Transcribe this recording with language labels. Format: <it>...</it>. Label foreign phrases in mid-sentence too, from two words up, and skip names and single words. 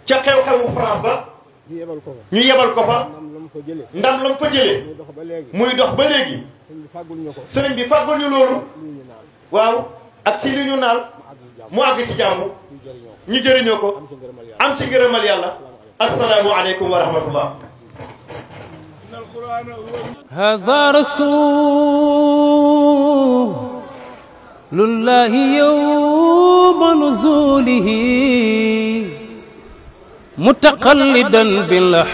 <wo>ca xew-xewu France ba ñu yebal ko fa ndam la mu fa jëlee muy dox ba léegi sëriñ bi fàggul ñu loolu waaw ak si li ñu naal mu àgg ci jàmm ñu jëriñoo ko am ci ngërëmal yàlla</wo> <ar>السلام عليكم ورحمة الله هذا رسول الله يوم نزوله متقلدا بالله</ar>